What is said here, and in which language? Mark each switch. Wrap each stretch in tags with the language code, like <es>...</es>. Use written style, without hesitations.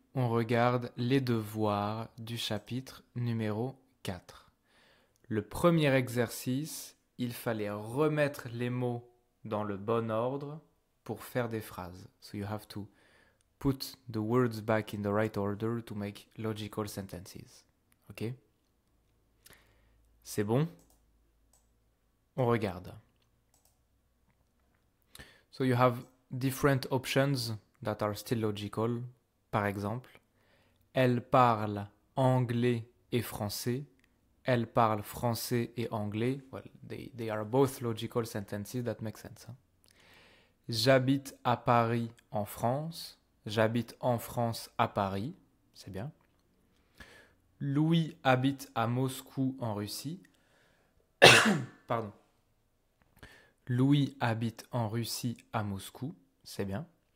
<fr>On regarde les devoirs du chapitre numéro 4. Le premier exercice, il fallait remettre les mots dans le bon ordre pour faire des phrases.</fr> <en>So you have to put the words back in the right order to make logical sentences. Ok?</en> <fr>C'est bon? On regarde.</fr> <en>So you have different options that are still logical.</en> <fr>Par exemple, elle parle anglais et français. Elle parle français et anglais.</fr> <en>Well, they are both logical sentences that make sense. Hein?</en> <fr>J'habite à Paris en France. J'habite en France à Paris. C'est bien. Louis habite à Moscou en Russie. Pardon. Louis habite en Russie à Moscou. C'est bien.</fr>